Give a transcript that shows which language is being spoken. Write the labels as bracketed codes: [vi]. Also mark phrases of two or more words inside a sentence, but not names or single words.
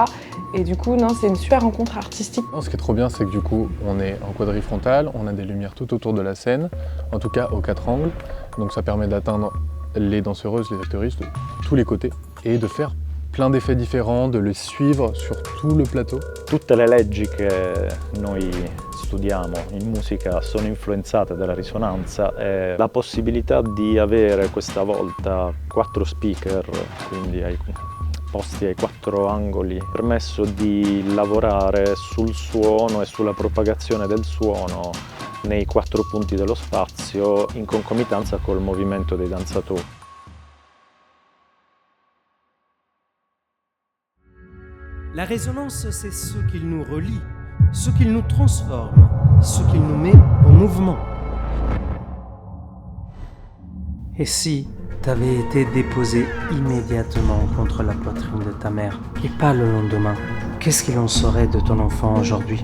[fr] Et du coup, non, c'est une super rencontre artistique. Ce qui est trop bien, c'est que du coup, on est en quadrifrontal, on a des lumières tout autour de la scène, en tout cas aux 4 angles. Donc ça permet d'atteindre les danseuses, les actrices de tous les côtés et de faire plein d'effets différents, de les suivre sur tout le plateau. [it] Tutte le leggi che noi studiamo in musica sono influenzate dalla risonanza e la possibilità di avere questa volta 4 speaker, quindi posti ai 4 angoli, ha permesso di lavorare sul suono e sulla propagazione del suono nei 4 punti dello spazio in concomitanza col movimento dei danzatori. [fr] La résonance, c'est ce qu'il nous relie, ce qu'il nous transforme, ce qu'il nous met en mouvement. Et si t'avais été déposé immédiatement contre la poitrine de ta mère et pas le lendemain, qu'est-ce qu'il en serait de ton enfant aujourd'hui?